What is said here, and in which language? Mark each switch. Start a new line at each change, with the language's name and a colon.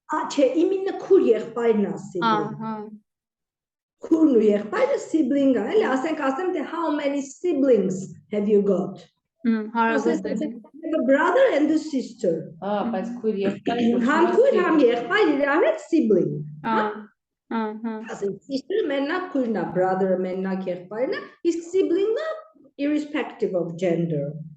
Armenian: Չէ, իմինը քուր եղբայրն է sibling. Քուրն ու եղբայրը sibling է, էլի, ասեմ թե
English: how many siblings have you got?
Armenian: Հարազատ։
English: A brother and a sister.
Armenian: Բայց քույր եղբայր։ Համ քույր, համ եղբայր իրար հետ sibling. Ասենք sister մենակ քույրն է, brother մենակ եղբայրն է, իսկ sibling-ը
English: irrespective of gender.